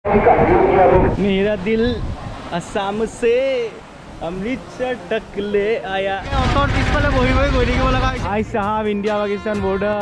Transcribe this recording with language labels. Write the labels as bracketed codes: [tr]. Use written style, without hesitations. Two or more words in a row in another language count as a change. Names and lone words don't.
[hi] मेरा दिल असम से अमृतसर तक ले आया। [as] অটৰ পিছফালে বহি বহি গৈ থাকিব লগা হৈছে। আই সাহাব ইণ্ডিয়া পাকিস্তান বৰ্ডাৰ।